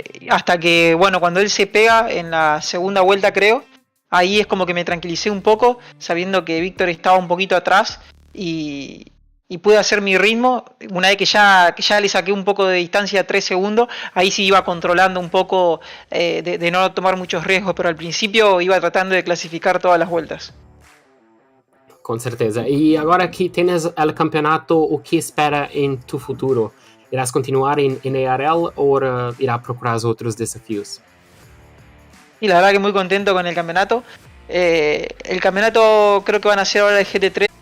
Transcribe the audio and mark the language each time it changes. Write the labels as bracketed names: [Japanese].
[Spanish] Hasta que, bueno, cuando él se pega en la segunda vuelta, creo, ahí es como que me tranquilicé un poco, sabiendo que Víctor estaba un poquito atrás y pude hacer mi ritmo. Una vez que ya le saqué un poco de distancia, 3 segundos, ahí sí iba controlando un poco de no tomar muchos riesgos, pero al principio iba tratando de clasificar todas las vueltas. [Portuguese] Com certeza. E agora que tens o campeonato, o que espera em tu futuro? Irás continuar em NARL ou irás procurar outros desafios? [Spanish] Y la verdad que muy contento con el campeonato. El campeonato creo que van a ser ahora el GT3.